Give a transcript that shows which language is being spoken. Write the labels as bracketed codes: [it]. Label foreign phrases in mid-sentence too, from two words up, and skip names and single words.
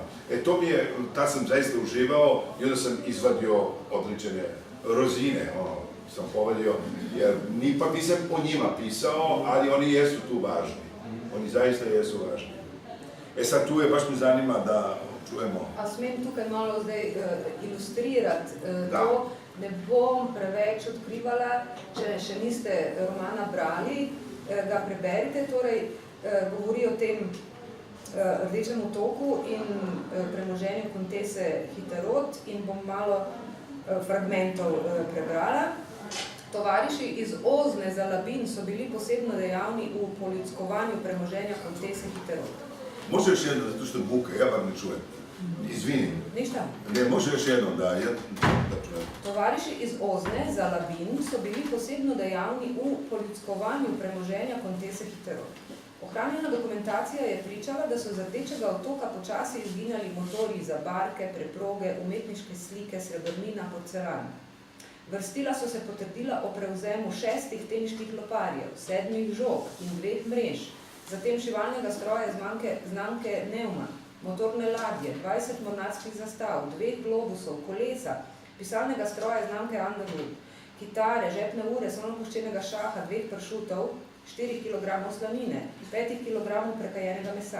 [sr] To mi je, tad sam zaista uživao i onda sam izvadio odličene rozine, sam povedio, jer ipak nisam o njima pisao, ali oni jesu tu važni. Oni zaista jesu važni. Sad tu je, baš me zanima da čujemo. [sl] A smem tukaj malo zdaj ilustrirati to, ne bom preveč odkrivala, če še niste romana brali, ga preberite, torej govori o tem Rdečem otoku in premoženju kontese Hiterot in bom malo fragmentov prebrala. Tovariši iz Ozne za Labin so bili posebno dejavni v polickovanju premoženja kontese Hiterot. [sr] Može još jedno, zato što buka, ja bar ne čujem. Izvini. Ništa. Ne, može još jednom, da. [sl] Tovariši iz Ozne za Labin so bili posebno dejavni v polickovanju premoženja kontese Hiterot. Ohranjena dokumentacija je pričala, da so z Rdečega otoka počasi izginjali motorji za barke, preproge, umetniške slike, srebrnina, porcelan. Vrstila so se potrdila o prevzemu 6 teniških loparjev, 7 žog in 2 mrež, zatem šivalnega stroja znamke Neumann, motorne ladje, 20 mornarskih zastav, 2 globusov, kolesa, pisalnega stroja znamke Underwood, kitare, žepne ure, samopuščenega šaha, 2 pršutov, 4 kg slanine, 5 kg prekajenega mesa.